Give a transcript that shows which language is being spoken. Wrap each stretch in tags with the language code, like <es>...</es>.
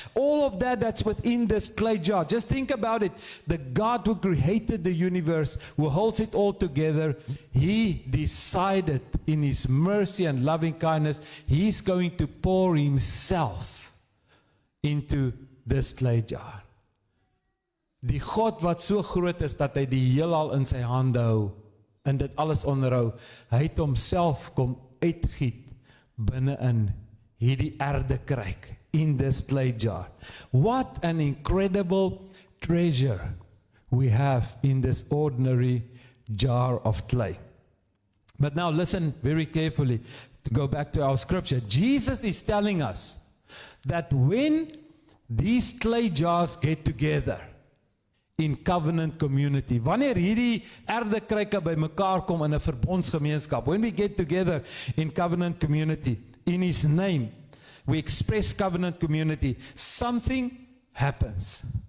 <en>All of that's within this clay jar. Just think about it. The God who created the universe, who holds it all together, he decided in his mercy and loving kindness, he's going to pour himself into this clay jar.</en> <af>Die God wat so groot is dat hy die heelal in sy hande hou en dit alles onderhou, hy het homself kom uitgiet binne in hierdie aarde kruik,</af> <en>in this clay jar. What an incredible treasure we have in this ordinary jar of clay. But now listen very carefully to go back to our scripture. Jesus is telling us that when these clay jars get together in covenant community,</en> <af>wanneer hierdie aardekruike by mekaar kom in 'n verbondsgemeenskap,</af> <en>when we get together in covenant community, in his name, we express covenant community, something happens.</en>